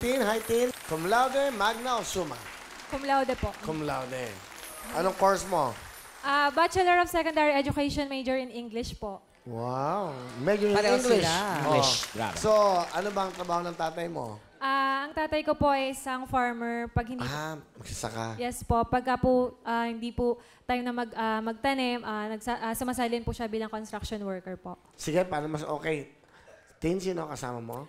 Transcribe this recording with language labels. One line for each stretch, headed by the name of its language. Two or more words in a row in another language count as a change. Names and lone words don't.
Filipino: Tin, hi Tin.
Latin: Cum laude,
Filipino: magna o summa?
Latin: Cum laude po. Cum laude.
Filipino: Anong course mo?
English: Bachelor of Secondary Education, major in English po. Wow. Major in
Filipino: Pareho
English: English.
Filipino: sila. Oh. English, grabe. So, ano ba ang trabaho ng tatay mo? Ang tatay ko po ay isang farmer. Pag hindi Magsasaka. Yes po. Pagka po hindi po tayo na magtanim, sumasalin po siya bilang
English: construction worker
Filipino: po. Sige, paano mas okay? Tin, sino kasama mo?